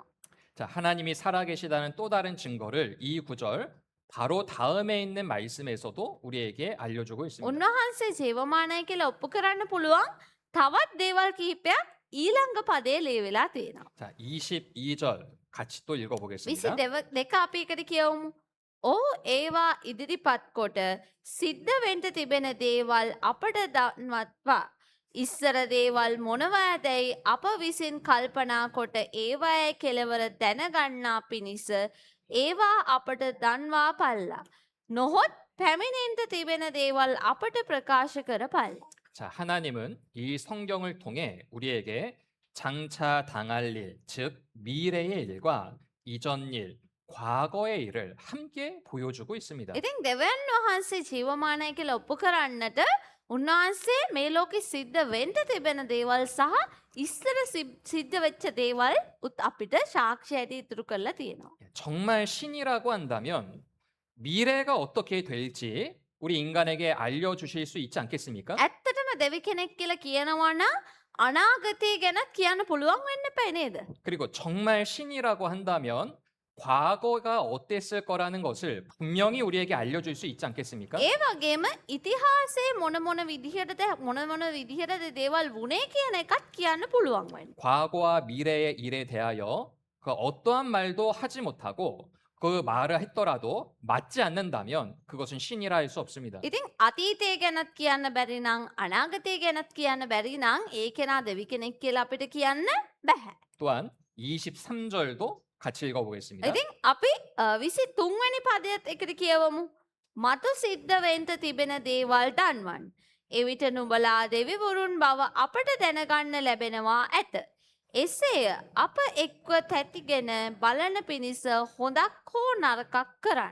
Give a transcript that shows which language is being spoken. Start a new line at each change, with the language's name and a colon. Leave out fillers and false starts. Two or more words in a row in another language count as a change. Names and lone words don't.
Korean: 자, 하나님이 살아계시다는 또 다른 증거를 이 구절 바로 다음에 있는 말씀에서도 우리에게 알려주고 있습니다.
Sinhala: උන්වහන්සේ ජීවමානයි කියලා ඔප්පු කරන්න පුළුවන් තවත් දේවල් කිහිපයක් ඊළඟ පදේ ලියවිලා තියෙනවා.
Korean: 자, 22절 같이 또 읽어보겠습니다.
Sinhala: 22 අපි එකට කියවමු. ඕ ඒවා ඉදිරිපත් කොට සිද්ධ වෙන්න තිබෙන දේවල් අපට දන්වත්වා. ඉස්සර දේවල් මොනවාදැයි අප විසින් කල්පනා කොට ඒවායේ කෙලවර දැනගන්නා පිණිස ඒවා අපට දන්වා පල්ලා. නොහොත් පැමිණෙන්ට තිබෙන දේවල් අපට ප්‍රකාශ කර පල්ලා.
Korean: 자, 하나님은 이 성경을 통해 우리에게 장차 당할 일, 즉 미래의 일과 이전 일, 과거의 일을 함께 보여주고 있습니다.
Sinhala: ඉතින් දෙවියන් වහන්සේ ජීවමානයි කියලා ඔප්පු කරන්නට උන්වහන්සේ මේ ලෝකෙ සිද්ධ වෙන්න තිබෙන දේවල් සහ ඉස්සර සිද්ධ වෙච්ච දේවල් උත් අපිට සාක්ෂි ඇති ඉතුරු කරලා තියෙනවා.
Korean: 정말 신이라고 한다면 미래가 어떻게 될지 우리 인간에게 알려주실 수 있지 않겠습니까?
Sinhala: ඇත්තටම දෙවි කෙනෙක් කියලා කියනවා නම් අනාගතය ගැන කියන්න පුළුවන් වෙන්න එපා නේද?
Korean: 그리고 정말 신이라고 한다면 과거가 어땠을 거라는 것을 분명히 우리에게 알려줄 수 있지 않겠습니까?
Sinhala: ඒ වගේම ඉතිහාසයේ මොන මොන විදිහටද දේවල් වුණේ කියන එකත් කියන්න පුළුවන් වෙන්න.
Korean: 과거와 미래의 일에 대하여 그 어떠한 말도 하지 못하고 그 말을 했더라도 맞지 않는다면 그것은 신이라 할 수 없습니다.
Sinhala: ඉතින් අතීතය ගැනත් කියන්න බැරි නම් අනාගතය ගැනත් කියන්න බැරි නම් ඒ කෙනා දෙවි කෙනෙක් කියලා අපිට කියන්න බැහැ.
Korean: 또한 23절도 같이 읽어보겠습니다.
Sinhala: ඉතින් අපි 23 වෙනි පදයත් එකට කියවමු. මතු සිද්ධ වෙන්න තිබෙන දේවල් දන්වන්න. එවිට නුඹලා දෙවිවරුන් බව අපට දැනගන්න ලැබෙනවා ඇත. එසේය අප එක්ව තැතිගෙන බලන පිණිස හොඳක් හෝ නරකක් කරන්න.